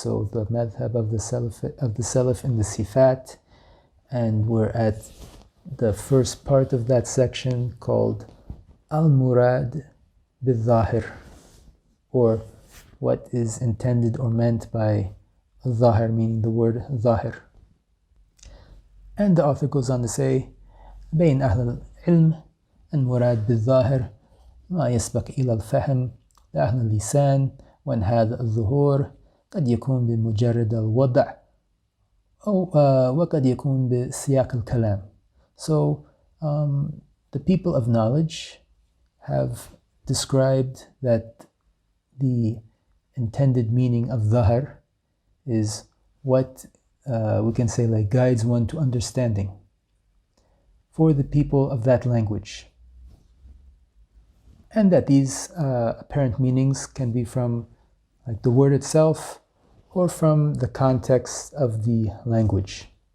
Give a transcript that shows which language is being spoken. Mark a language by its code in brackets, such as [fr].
[en] So the Madhab of the Selef in the Sifat, and we're at the first part of that section called al-Murad bil-dhaahir, or what is intended or meant by al-dhaahir, meaning the word dhaahir. And the author goes on to say, [ar] بين أهل العلم المراد بالظاهر ما يسبق إلى الفهم لأهل اللسان، وأن هذا الظهور قد يكون بمجرد الوضع أو وقد يكون بسياق الكلام. [en] So the people of knowledge have described that the intended meaning of dhaahir is what we can say like guides one to understanding for the people of that language, and that these apparent meanings can be from like the word itself or from the context of the language.